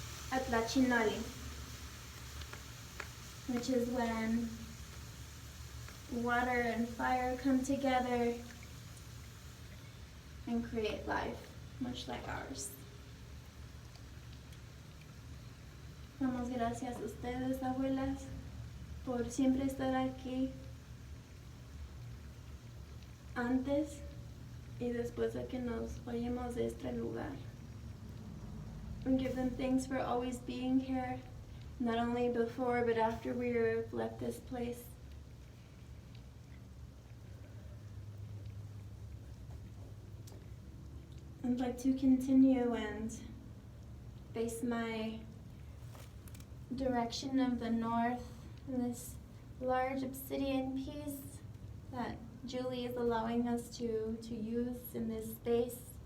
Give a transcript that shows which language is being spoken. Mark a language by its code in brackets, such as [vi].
[en] Atlachinali, which is when water and fire come together and create life, much like ours. [es] Damos gracias a ustedes, abuelas, por siempre estar aquí antes y después de que nos vayamos de este lugar. [en] We give them thanks for always being here, not only before but after we have left this place. I'd like to continue and face my direction of the north in this large obsidian piece that Julie is allowing us to use in this space.